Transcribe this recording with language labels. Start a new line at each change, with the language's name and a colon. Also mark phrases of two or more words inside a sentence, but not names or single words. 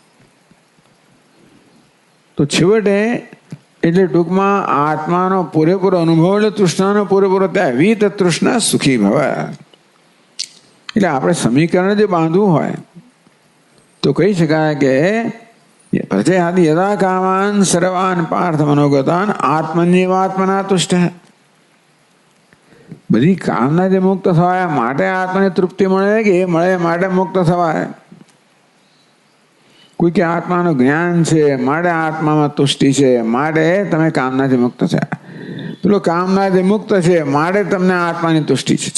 Gujarati: તો છેવટે એટલે ટૂંકમાં આત્માનો પૂરેપૂરો અનુભવ એટલે તૃષ્ણાનો પૂરેપૂરો ત્યાં
Sanskrit: વીત તૃષ્ણા સુખી ભવ.
Gujarati: એટલે આપણે સમીકરણ જે બાંધવું હોય તો કહી શકાય કે
Sanskrit: પ્રત્યાદિ યદા કામાન સર્વાન પાર્થ મનોગતાન આત્મન્યવાત્મના તુષ્ટ.
Gujarati: બધી કામના જે મુક્ત થવાય માટે આત્માને તૃપ્તિ મળે કે એ મળે માટે મુક્ત થવાય. કોઈ કે આત્માનું જ્ઞાન છે માટે આત્મામાં તુષ્ટિ છે માટે તમે કામનાથી મુક્ત થયા, પેલો કામનાથી મુક્ત છે માટે તમને આત્માની તુષ્ટિ છે.